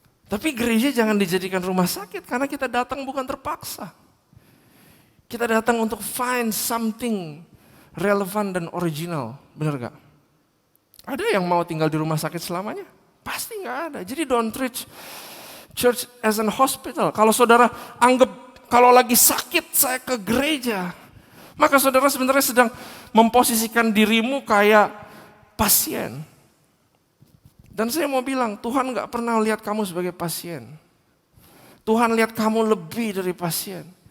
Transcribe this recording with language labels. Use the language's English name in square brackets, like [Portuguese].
[Indonesian] Tapi gereja jangan dijadikan rumah sakit karena kita datang bukan terpaksa. Kita datang untuk [English] find something relevant [Indonesian] dan original, benar gak? Ada yang mau tinggal di rumah sakit selamanya? Pasti gak ada. [English] Jadi don't treat church as an hospital. [Indonesian] Kalau saudara anggap kalau lagi sakit saya ke gereja, maka saudara sebenarnya sedang memposisikan dirimu kayak pasien. Dan saya mau bilang, Tuhan gak pernah lihat kamu sebagai pasien. Tuhan lihat kamu lebih dari pasien.